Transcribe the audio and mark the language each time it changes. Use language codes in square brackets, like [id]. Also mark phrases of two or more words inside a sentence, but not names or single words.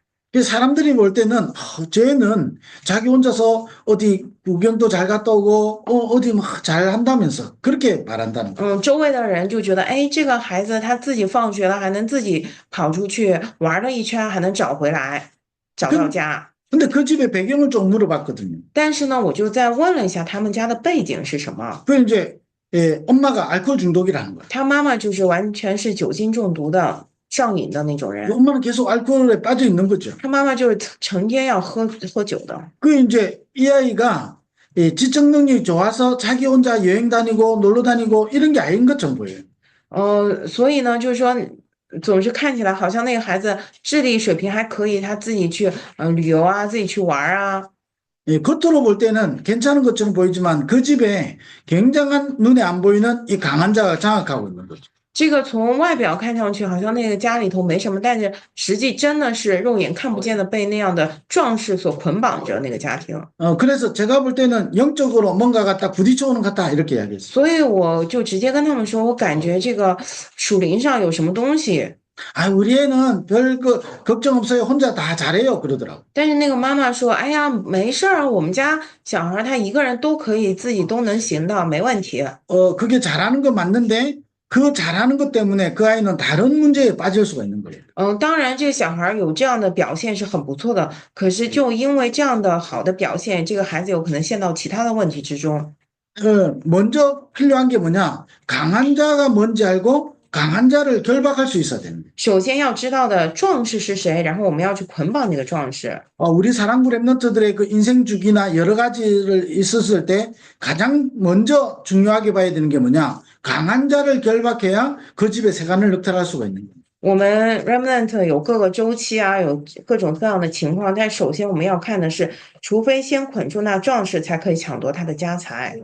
[ko] 그 사람들이 볼 때는 쟤는 자기 혼자서 어디 구경도 잘 갔다 오고 어디 막 잘한다면서 그렇게 말한다는 거예요. [zh] 周围的人就觉得，哎，这个孩子他自己放学了，还能自己跑出去玩了一圈，还能找回来，找到家。 [ko] 근데 그 집의 배경을 좀 물어봤거든요. [zh] 但是呢，我就再问了一下他们家的背景是什么。 [ko] 그 이제 엄마가 알코올 중독이라는 거예요. [zh] 他妈妈就是完全是酒精中毒的、上瘾的那种人。 [ko] 엄마는 계속 알코올에 빠져 있는 거죠. [zh] 他妈妈就是成天要喝酒的。 [ko] 그 이제 이 아이가 지적 능력이 좋아서 자기 혼자 여행 다니고 놀러 다니고 이런 게 아닌 것처럼 보여요. [zh] 所以呢，就是说，总是看起来好像那个孩子智力水平还可以，他自己去旅游啊，自己去玩啊。 [ko] 겉으로 볼 때는 괜찮은 것처럼 보이지만 그 집에 굉장한 눈에 안 보이는 이 강한 자가 장악하고 있는 거죠. [zh] 这个从外表看上去好像那个家里头没什么，但是实际真的是肉眼看不见的被那样的壮士所捆绑着那个家庭。 [ko] 그래서 제가 볼 때는 영적으로 뭔가가 딱 부딪혀오는 것 같다 이렇게 이야기했어요. [zh] 所以我就直接跟他们说，我感觉这个属灵上有什么东西。 [ko] 우리 애는 별 걱정 없어요. 혼자 다 잘해요. 그러더라고. [zh] 但是那个妈妈说，哎呀，没事儿，我们家小孩他一个人都可以，自己都能行的，没问题。 [ko] 그게 잘하는 거 맞는데 그 잘하는 것 때문에 그 아이는 다른 문제에 빠질 수가 있는 거예요. [zh] 当然这个小孩有这样的表现是很不错的，可是就因为这样的好的表现，这个孩子有可能陷到其他的问题之中。 [ko] 먼저 필요한 게 뭐냐? 강한 자가 뭔지 알고 강한 자를 결박할 수 있어야 되는 거예요. [zh] 首先要知道的壮士是谁，然后我们要去捆绑那个壮士。 [ko] 우리 사랑부 랩런트들의 그 인생 주기나 여러 가지를 있었을 때 가장 먼저 중요하게 봐야 되는 게 뭐냐? 강한 자를 결박해야 그 집에 세간을 늑탈할 수가 있는 거예요. [zh] 我们 Remnant 有各个周期啊，有各种各样的情况，但首先我们要看的是，除非先捆住那壮士，才可以抢夺他的家财。